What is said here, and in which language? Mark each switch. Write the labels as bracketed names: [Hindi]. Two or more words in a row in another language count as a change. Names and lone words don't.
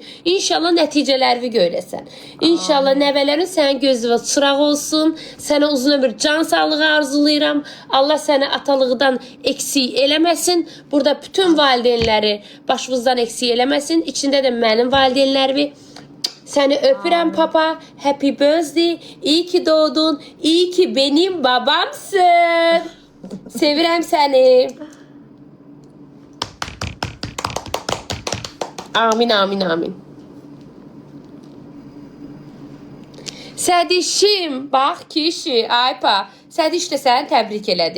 [Azerbaijani] İnşallah nəticələri görəsən. İnşallah nəvələrin sənin gözünə çıraq olsun. Sənə uzun ömür, can sağlığı arzulayıram. Allah səni atalıqdan eksik eləməsin. Burada bütün valideynləri başınızdan eksik eləməsin. İçində də mənim valideynlərimi. Səni öpürəm papa. [English] Happy birthday. [Turkish] İyi ki doğdun. İyi ki benim babamsın. [Azerbaijani] Sevirəm səni. Amin. Sədişim, bax kişi, aypa. Sədiş də səni təbrik elədi.